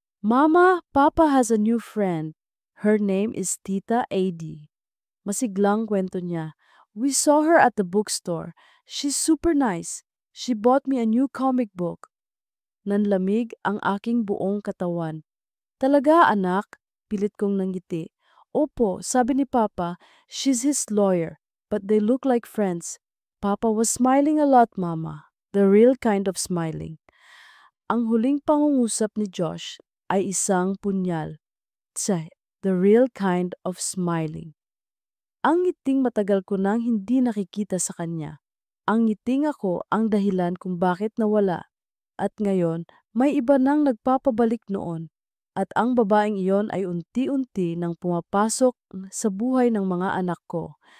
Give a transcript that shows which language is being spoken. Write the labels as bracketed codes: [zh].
[en] Mama, Papa has a new friend. Her name is Tita AD. [tl] Masiglang kwento niya. [en] We saw her at the bookstore. She's super nice. She bought me a new comic book. [tl] Nanlamig ang aking buong katawan. Talaga anak? Pilit kong nangiti. Opo, sabi ni Papa, [en] she's his lawyer, but they look like friends. Papa was smiling a lot, Mama. The real kind of smiling. [tl] Ang huling pangungusap ni Josh ay isang punyal. [en] Tsay, the real kind of smiling. [tl] Ang ngiting matagal ko nang hindi nakikita sa kanya. Ang ngiting ako ang dahilan kung bakit nawala. At ngayon, may iba nang nagpapabalik noon. At ang babaeng iyon ay unti-unti nang pumapasok sa buhay ng mga anak ko.